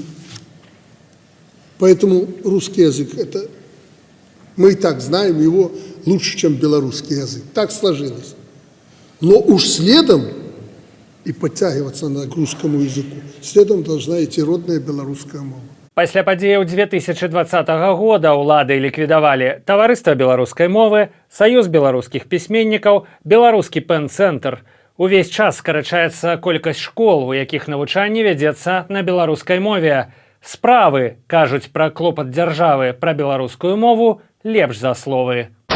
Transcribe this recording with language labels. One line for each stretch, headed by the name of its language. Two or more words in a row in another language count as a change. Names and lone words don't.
Russian: Поэтому русский язык, это мы и так знаем его лучше, чем белорусский язык. Так сложилось. Но уж следом и подтягиваться к русскому языку, следом должна идти родная белорусская мова.
Belarusian: Пасля падзеяў 2020 года ўлады ліквідавалі Таварыства беларускай мовы, Саюз беларускіх пісьменнікаў, Беларускі пэн-цэнтр. Увесь час скарачаецца колькасць школ, у якіх навучанне вядзецца на беларускай мове. Справы кажуць пра клопат дзяржавы пра беларускую мову лепш за словы.